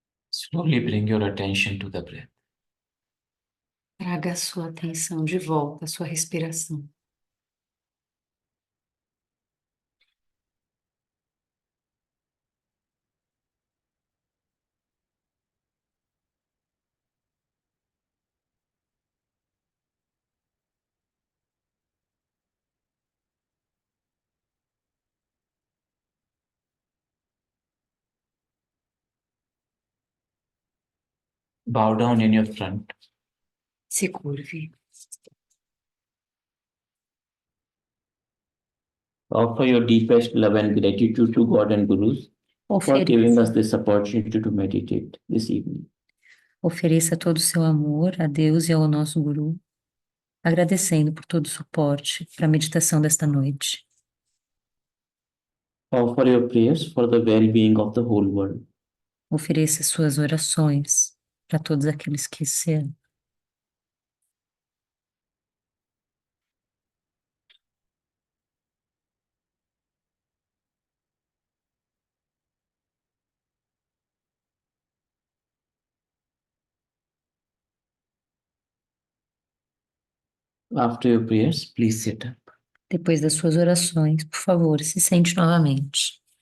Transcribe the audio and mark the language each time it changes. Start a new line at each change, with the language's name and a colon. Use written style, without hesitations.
English: Slowly bring your attention to the breath.
Portuguese: Traga a sua atenção de volta à sua respiração.
English: Bow down in your front.
Portuguese: Se curve.
English: Offer your deepest love and gratitude to God and Gurus for giving us this opportunity to meditate this evening.
Portuguese: Ofereça todo o seu amor a Deus e ao nosso Guru, agradecendo por todo o suporte para a meditação desta noite.
English: Offer your prayers for the well-being of the whole world.
Portuguese: Ofereça suas orações para todos aqueles que se amam.
English: After your prayers, please sit up.
Portuguese: Depois das suas orações, por favor, se sente novamente.